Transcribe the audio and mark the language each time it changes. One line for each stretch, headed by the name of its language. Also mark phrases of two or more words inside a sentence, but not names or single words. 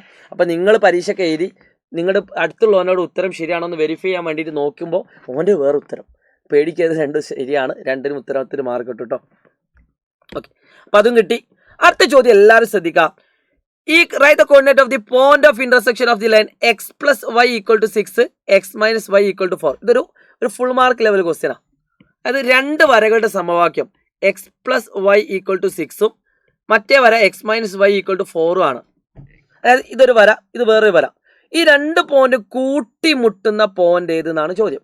Malayalam: അപ്പോൾ നിങ്ങൾ പരീക്ഷയ്ക്ക് എഴുതി നിങ്ങളുടെ അടുത്തുള്ളവനോട് ഉത്തരം ശരിയാണോ എന്ന് വെരിഫൈ ചെയ്യാൻ വേണ്ടിയിട്ട് നോക്കുമ്പോൾ ഓൻ്റെ വേറെ ഉത്തരം പേടിക്കരുത്. രണ്ടും ശരിയാണ്. രണ്ടിനും ഉത്തരത്തിന് മാർക്ക് കിട്ടും കേട്ടോ. ഓക്കെ, അപ്പോൾ അതും കിട്ടി. അടുത്ത ചോദ്യം എല്ലാവരും ശ്രദ്ധിക്കുക.
English: ഈ write the coordinate of the point of intersection of the line x + y = 6 x - y = 4.
Malayalam: ഇതൊരു
English: full mark level
Malayalam: ക്വസ്റ്റ്യനാണ്. അതായത് രണ്ട് വരകളുടെ സമവാക്യം x + y = 6 മറ്റേ വര x - y = 4 ആണ്. അതായത് ഇതൊരു വര, ഇത് വേറൊരു വര. ഈ രണ്ട് പോയിന്റ് കൂട്ടിമുട്ടുന്ന പോയിന്റ് ഏതെന്നാണ് ചോദ്യം.